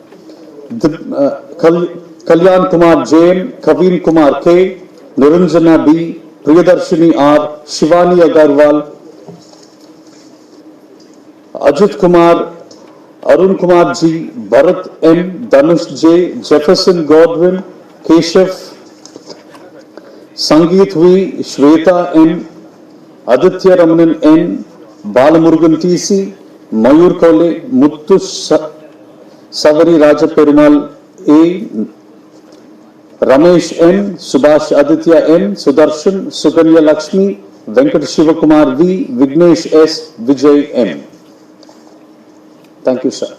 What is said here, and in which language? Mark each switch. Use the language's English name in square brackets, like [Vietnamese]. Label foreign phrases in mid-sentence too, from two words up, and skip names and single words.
[English] Kalyan Kumar Jain, Kaveen Kumar K, Niranjana B, Priyadarshini R, Shivani Agarwal, Ajit Kumar, Arun Kumar G, Bharat M, Dhanush J, Jefferson Godwin, Keshav, Sangeet V, Shweta M, Aditya Ramanan N, Balamurugan TC, Mayur Kole, Muttu Savari Raja Perumal A, Ramesh N, Subhash Aditya N, Sudarshan, Suganya Lakshmi, Venkat Shivakumar V, Vignesh S, Vijay M. Thank you, sir.